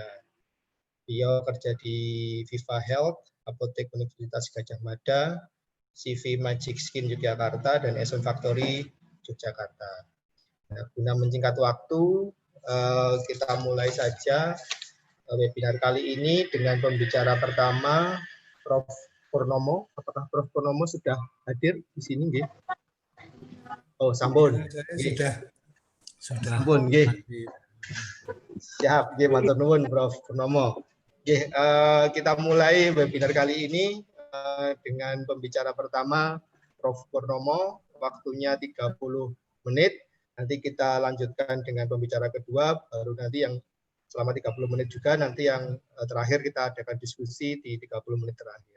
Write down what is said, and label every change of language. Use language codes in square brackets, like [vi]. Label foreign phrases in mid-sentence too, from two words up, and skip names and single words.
[id] Beliau kerja di Viva Health, Apotek Universitas Gadjah Mada, CV Magic Skin Yogyakarta, dan Esen Factory Yogyakarta. Nah, guna menyingkat waktu, kita mulai saja webinar kali ini dengan pembicara pertama, Prof. Purnomo. Apakah Prof. Purnomo sudah hadir di sini? [jv] Nggih? Oh, sampun. [id] Sudah. [jv] Sampun, nggih. Siap, nggih, matur nuwun Prof. Purnomo. Nggih, [id] kita mulai webinar kali ini dengan pembicara pertama, Prof. Purnomo, waktunya 30 menit. Nanti kita lanjutkan dengan pembicara kedua, baru nanti yang selama 30 menit juga, nanti yang terakhir kita adakan diskusi di 30 menit terakhir.